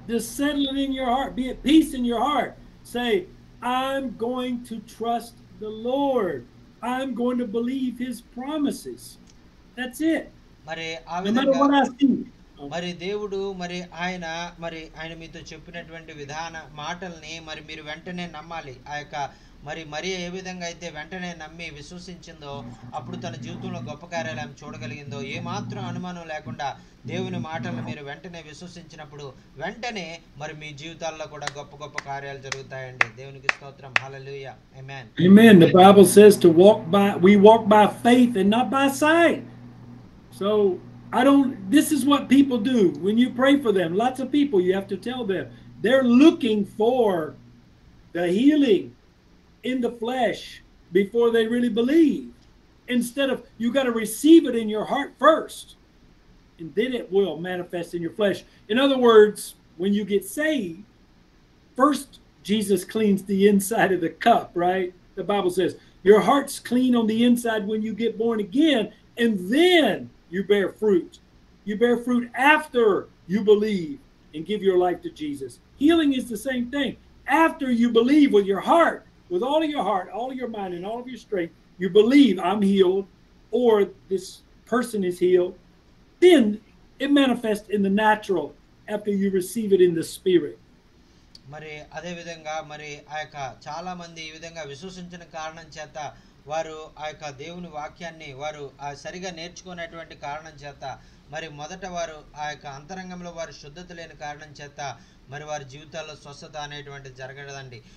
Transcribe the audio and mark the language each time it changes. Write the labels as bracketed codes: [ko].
[en] Just settle it in your heart. Be at peace in your heart. Say, I'm going to trust the Lord. I'm going to believe his promises. That's it. [te] మరి ఆ [en] No matter what I see. [te] మరి దేవుడు మరి ఆయన మీతో చెప్పినటువంటి మాటల్ని మరి మీరు వెంటనే నమ్మాలి. ఆ యొక్క మరి ఏ విధంగా అయితే వెంటనే నమ్మి విశ్వసించిందో అప్పుడు తన జీవితంలో గొప్ప కార్యాలు ఆమె చూడగలిగిందో, ఏమాత్రం అనుమానం లేకుండా దేవుని మాటలను మీరు వెంటనే విశ్వసించినప్పుడు వెంటనే మరి మీ జీవితాల్లో కూడా గొప్ప గొప్ప కార్యాలు జరుగుతాయండి. దేవునికి స్తోత్రం. హల్లెలూయా. ఆమేన్. [en] Amen. The Bible says we walk by faith and not by sight. So this is what people do when you pray for them. Lots of people, you have to tell them, they're looking for the healing in the flesh before they really believe. Instead of, you got to receive it in your heart first, and then it will manifest in your flesh. In other words, when you get saved, first Jesus cleans the inside of the cup, right? The Bible says your heart's clean on the inside when you get born again, and then you bear fruit. You bear fruit after you believe and give your life to Jesus. Healing is the same thing. After you believe with your heart, with all of your heart, all of your mind, and all of your strength, you believe I'm healed or this person is healed, then it manifests in the natural after you receive it in the spirit. [te] మరి అదే విధంగా మరి ఆ యొక్క చాలా మంది ఈ విధంగా విశ్వసించిన కారణం చేత వారు ఆ యొక్క దేవుని వాక్యాన్ని వారు సరిగా నేర్చుకునేటువంటి కారణం చేత మరి మొదట వారు ఆ యొక్క అంతరంగంలో వారు శుద్ధత లేని కారణం చేత మరి వారి జీవితాల్లో స్వస్థత అనేటువంటిది జరగదండి.